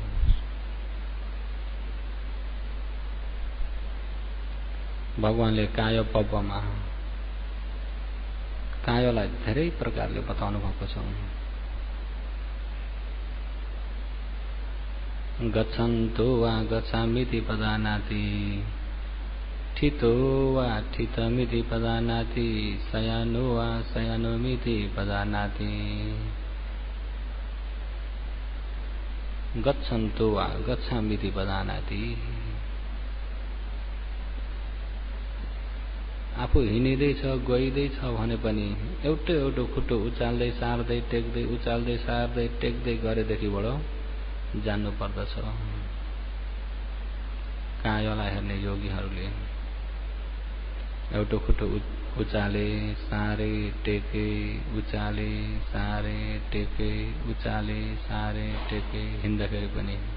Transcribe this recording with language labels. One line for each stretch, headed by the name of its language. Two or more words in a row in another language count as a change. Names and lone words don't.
Nepali: भगवानले काय पब्बमा कायलाई धेरै प्रकारले बताउनु भएको छ।
Pali: गच्छन्तो वा गच्छामीति पदानाति, ठितो वा ठितमिति पदानाति, शयानो वा शयानोमिति पदानाति। गच्छन्तो वा गच्छामीति पदानाति,
Nepali: आफू हिँड्दैछ गइदैछ भने पनि एउटो एउटो खुट्टो उचाल्दै सार्दै टेक्दै उचाल्दै सार्दै टेक्दै गरेदेखिबाट जान्नु पर्दछ। कायलाई हेर्ने योगीहरूले एउटो खुट्टो उचाले सारे टेके उचाले सारे टेके उचाले सारे टेके हिँड्दाखेरि पनि,